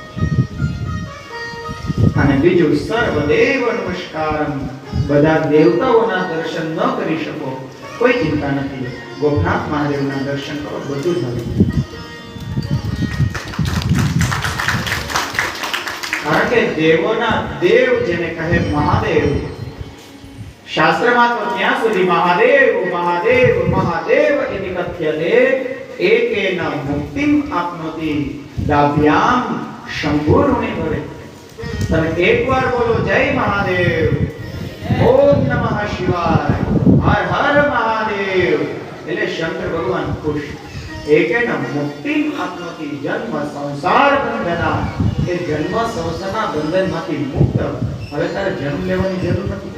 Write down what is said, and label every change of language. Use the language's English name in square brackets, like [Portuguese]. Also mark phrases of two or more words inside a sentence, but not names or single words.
[Gujarati] અને બીજું [Sanskrit] સર્વદેવ નમસ્કારમ, [Gujarati] બધા દેવતાઓના દર્શન ન કરી શકો કોઈ ચિંતા નથી, ગોપનાથ મહાદેવના દર્શન કરો, બધું જ મળી જાય. કારણ કે દેવોના દેવ જેને કહે મહાદેવ, શાસ્ત્રમાં તો ત્યાં સુધી મહાદેવ મહાદેવ મહાદેવ [Sanskrit] इति कथ्यते एकेन मुक्तिम आपनोति दाभ्याम शंभुरुणि भवे. [Gujarati] તમે એકવાર બોલો જય મહાદેવ, [Sanskrit] ઓમ નમઃ શિવાય, [Gujarati] હર હર મહાદેવ, એટલે શંકર ભગવાન ખુશ. [Sanskrit] એકેન મુક્તિમ આપનોતિ જન્મ સંસાર બંધના, [Gujarati] એ જન્મ સંસારના બંધનમાંથી મુક્ત, હવે તારે જન્મ લેવાની જરૂર નથી.